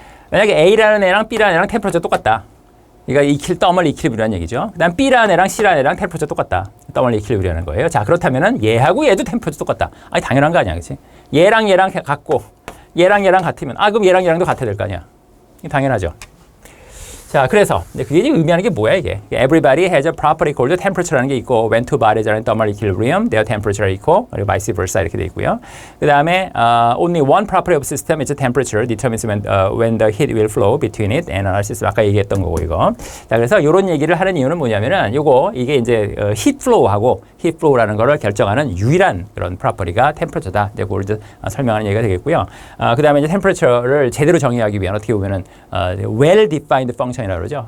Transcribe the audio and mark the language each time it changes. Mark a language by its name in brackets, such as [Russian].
[Korean] 만약에 A라는 애랑 B라는 애랑 템퍼처 똑같다. 그러니까 더멀 이퀄리브리엄이라는 얘기죠. 그다음 B라는 애랑 C라는 애랑 템퍼처 똑같다. 더멀 이퀄리브리엄이라는 거예요. 자, 그렇다면은 얘하고 얘도 템퍼처 똑같다. 아니, 당연한 거 아니야, 그렇지? 얘랑 얘랑 같고 얘랑 얘랑 같으면 그럼 얘랑 얘랑도 같아야 될 거 아니야. 당연하죠. 자, 그래서 그게 의미하는 게 뭐야 이게? [English] Everybody has a property called temperature라는 게 있고, when two bodies are in thermal equilibrium, their temperature are equal, 그리고 vice versa [Korean] 이렇게 돼 있고요. 그 다음에 [English] only one property of system is the temperature determines when the heat will flow between it and another system. [Korean] 아까 얘기했던 거고 이거. 자, 그래서 이런 얘기를 하는 이유는 뭐냐면은 이게 이제 heat flow하고 heat flow라는 거를 결정하는 유일한 그런 property가 temperature다. 이제 그걸 이제 설명하는 얘기가 되겠고요. 그 다음에 이제 temperature를 제대로 정의하기 위한 어떻게 보면은 well defined function 이라고 그러죠.